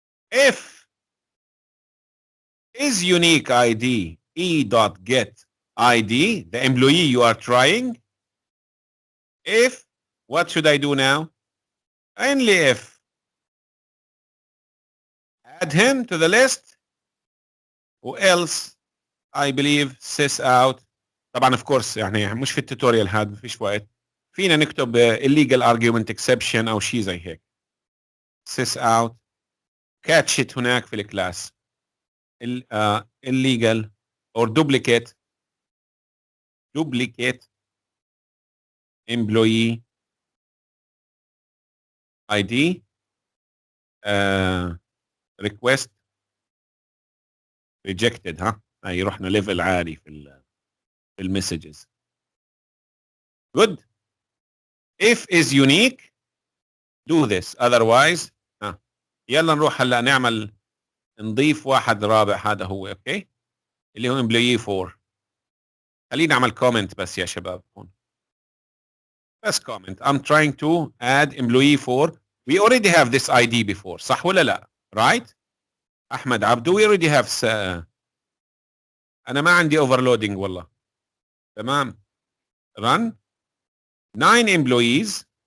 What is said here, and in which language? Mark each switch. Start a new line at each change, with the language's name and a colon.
English: if is unique ID e.get ID, the employee you are trying, if, what should I do now? Only if add him to the list, or else I believe sys out.
Arabic: طبعا
English: of course
Arabic: يعني مش في التوتوريال هذا مفيش وقت، فينا نكتب
English: illegal argument exception
Arabic: او شيء زي هيك.
English: sys out catch it
Arabic: هناك في الكلاس
English: illegal or duplicate employee ID request rejected.
Arabic: ها هي رحنا ليفل عالي في المسجز.
English: good. if is unique do this, otherwise
Arabic: يلا نروح هلا نعمل نضيف واحد رابع، هذا هو اوكي اللي هو employee 4. خلينا نعمل comment بس يا شباب هون، بس comment.
English: I'm trying to add employee 4. we already have this ID before،
Arabic: صح ولا لا؟
English: right احمد عبدو we already have
Arabic: انا ما عندي
English: overloading
Arabic: والله. تمام
English: run 9 employees.